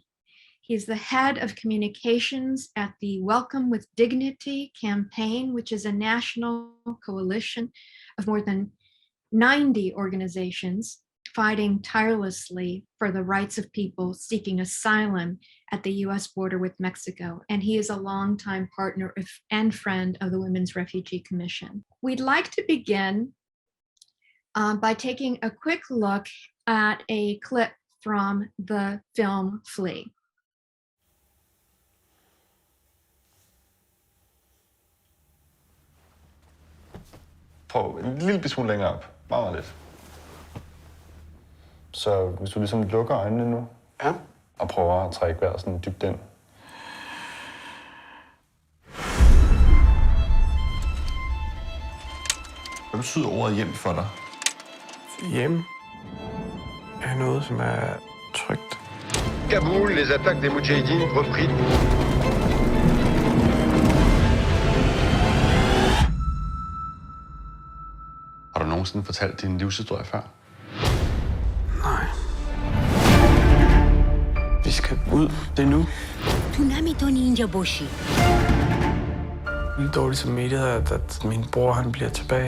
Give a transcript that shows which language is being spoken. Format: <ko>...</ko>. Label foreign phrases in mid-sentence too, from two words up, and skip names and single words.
<en>He's the head of communications at the Welcome with Dignity campaign, which is a national coalition of more than 90 organizations fighting tirelessly for the rights of people seeking asylum at the US border with Mexico. And he is a longtime partner and friend of the Women's Refugee Commission. We'd like to begin by taking a quick look at a clip from the film Flee.</en> <da>Prøv en lille smule længere op. Meget lidt. Så hvis du ligesom lukker øjnene nu, ja, og prøver at trække vejret sådan dybt ind. Hvad betyder ordet hjem for dig? Hjem er noget, som er trygt.</da> <fr>Kaboul, les attaques des Moudjahidines repris.</fr> <da>Har du nogensinde fortalt din livshistorie før? Nej. Vi skal ud. Det er nu. Lidt dårligt samvittighed, at min bror han bliver tilbage.</da>